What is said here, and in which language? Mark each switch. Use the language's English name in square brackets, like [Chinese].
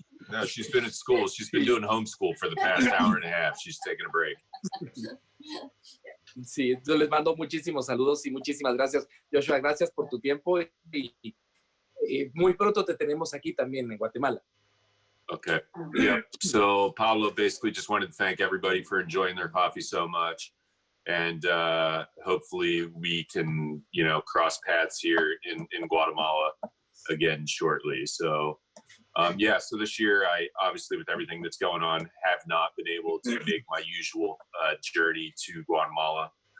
[English] No, she's been at school. She's been doing homeschool for the past hour and a half. She's taking a break. [Spanish] Sí, yo les mando muchísimos saludos y muchísimas gracias. Joshua, gracias por tu tiempo y muy pronto te tenemos aquí también en Guatemala. [English] Okay. Yeah. So Pablo basically just wanted to thank everybody for enjoying their coffee so much. And hopefully we can, cross paths here in Guatemala again shortly. So, so this year, I obviously, with everything that's going on, have not been able to make my usual journey to Guatemala.